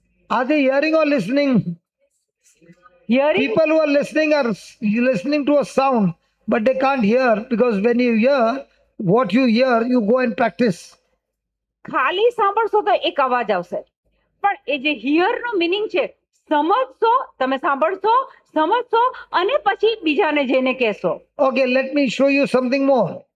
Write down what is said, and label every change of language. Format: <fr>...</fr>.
<en>Are they hearing or listening? Hearing. People who are listening to a sound, but they can't hear, because when you hear what you hear, you go and practice.</en> <gu>ખાલી સાંભળશો તો એક અવાજ આવશે, પણ એ જે</gu> <en>hear</en> <gu>no meaning છે, સમજશો, તમે સાંભળશો, સમજશો અને પછી બીજાને જઈને કહેશો.</gu> <en>Okay, let me show you something more.</en>